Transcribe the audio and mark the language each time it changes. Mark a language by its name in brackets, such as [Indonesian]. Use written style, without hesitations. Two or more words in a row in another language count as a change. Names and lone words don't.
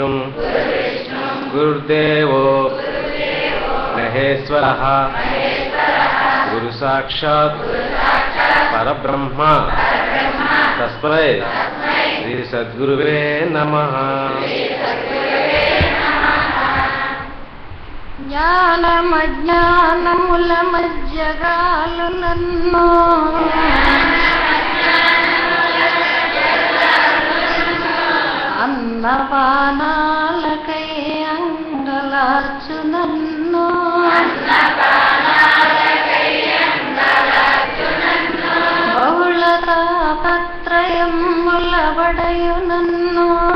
[Sanskrit] गुरुर्देवो महेश्वरः गुरु साक्षात् परब्रह्म तस्मै श्री सद्गुरुवे नमः। [Telugu] జ్ఞానమజ్ఞానముల మధ్యగాలు నన్ను అన్నపానాలకై అంగలార్చు నన్ను బహుళ తాపత్రయముల బడయు నన్ను